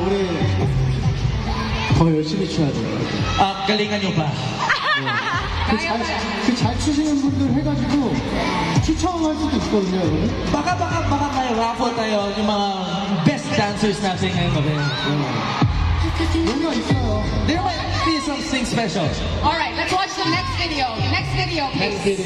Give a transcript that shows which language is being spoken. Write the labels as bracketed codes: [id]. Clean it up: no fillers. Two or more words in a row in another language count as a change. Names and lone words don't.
[ko] 우리 더 열심히 춰야 돼요. [tl] Galingan nyo pa. [ko] 잘 추시는 분들 해가지고 추첨할 수도 있거든요, 여러분. [tl] Baka tayo, raffle tayo yung mga [en] best dancers [tl] natin ngayong gabi. [ko] 뭔가 있어요. [en] There might be something special. Alright, let's watch the next video. Next video, please. Next video.